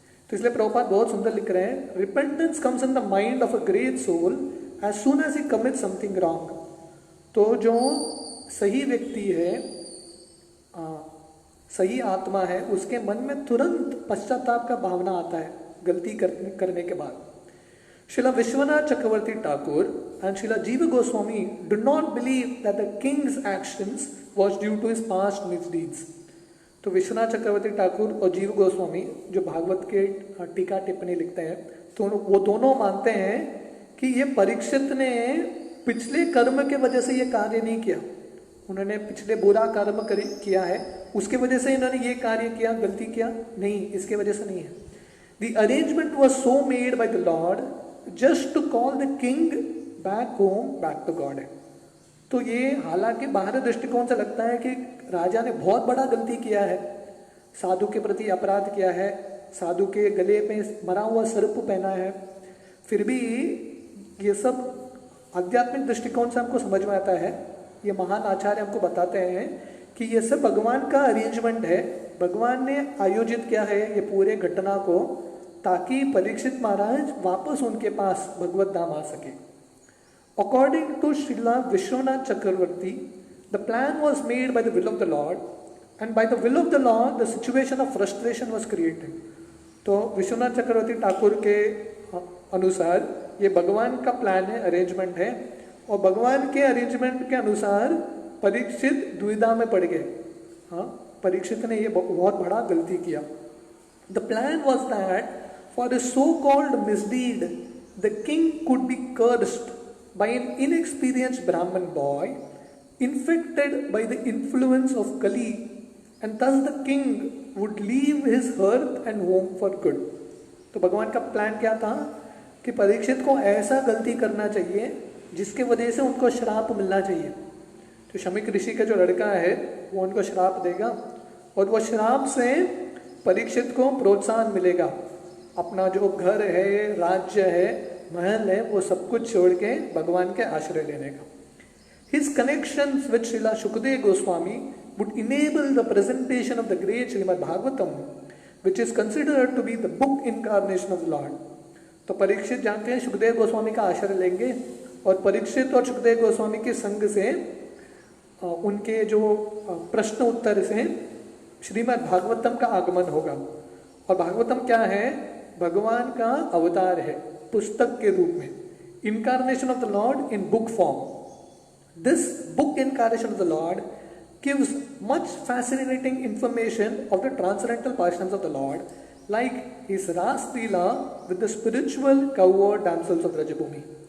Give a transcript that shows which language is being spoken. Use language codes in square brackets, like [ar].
[hi] तो इसलिए प्रभुपाद बहुत सुंदर लिख रहे हैं, [en] Repentance comes in the mind of a great soul as soon as he commit something wrong. [hi] तो जो सही व्यक्ति है, सही आत्मा है, उसके मन में तुरंत पश्चाताप का भावना आता है गलती करने के बाद। [en] Srila Vishwanath Chakravarti Thakur and Srila Jiva Goswami do not believe that the king's actions was due to his past misdeeds. [hi] तो विश्वनाथ चक्रवर्ती ठाकुर और जीव गोस्वामी जो भागवत के टीका टिप्पणी लिखते हैं, तो वो दोनों मानते हैं कि ये परीक्षित ने पिछले कर्म के वजह से ये कार्य नहीं किया, उन्होंने पिछले बुरा कर्म किया है उसके वजह से इन्होंने ये कार्य किया, गलती किया, नहीं, इसके वजह से नहीं है। [en] The arrangement was so made by the Lord just to call the king back home, back to God [hi] है। तो ये हालांकि बाहरी दृष्टिकोण से लगता है कि राजा ने बहुत बड़ा गलती किया है, साधु के प्रति अपराध किया है, साधु के गले पे मरा हुआ सर्प पहना है, फिर भी ये सब आध्यात्मिक दृष्टिकोण से हमको समझ में आता है। ये महान आचार्य हमको बताते हैं कि ये सब भगवान का अरेंजमेंट है, भगवान ने आयोजित किया है ये पूरे घटना को, ताकि परीक्षित महाराज वापस उनके पास भगवत धाम आ सके। [en] According to Srila Vishwanath Chakravarti, the plan was made by the will of the Lord, and by the will of the Lord, the situation of frustration was created. [hi] तो विश्वनाथ चक्रवर्ती ठाकुर के अनुसार ये भगवान का प्लान है, अरेंजमेंट है, और भगवान के अरेंजमेंट के अनुसार परीक्षित दुविधा में पड़ गए। हाँ, परीक्षित ने ये बहुत बड़ा गलती किया। [en] The plan was that for a so-called misdeed, the king could be cursed by an inexperienced Brahman boy, infected by the influence of Kali, and thus the king would leave his hearth and home for good. [hi] तो भगवान का plan क्या था कि परीक्षित को ऐसा गलती करना चाहिए जिसके वजह से उनको श्राप मिलना चाहिए। तो शमीक ऋषि का जो लड़का है वो उनको श्राप देगा, और वो श्राप से परीक्षित को प्रोत्साहन मिलेगा, अपना जो घर है, राज्य है, महल है, वो सब कुछ छोड़ के भगवान के आश्रय लेने का। [en] His connections with Srila Shukdev Goswami would enable the presentation of the great Srimad Bhagavatam, which is considered to be the book incarnation of the Lord. [hi] तो परीक्षित जानते हैं शुकदेव गोस्वामी का आश्रय लेंगे, और परीक्षित और शुकदेव गोस्वामी के संग से उनके जो प्रश्न उत्तर से श्रीमद् भागवतम का आगमन होगा। और भागवतम क्या है? भगवान का अवतार है पुस्तक के रूप में, [en] Incarnation of the Lord in book form. This book incarnation of the Lord gives much fascinating information of the transcendental pastimes of the Lord, like his Ras Leela with the spiritual covered damsels of Rajabhumi.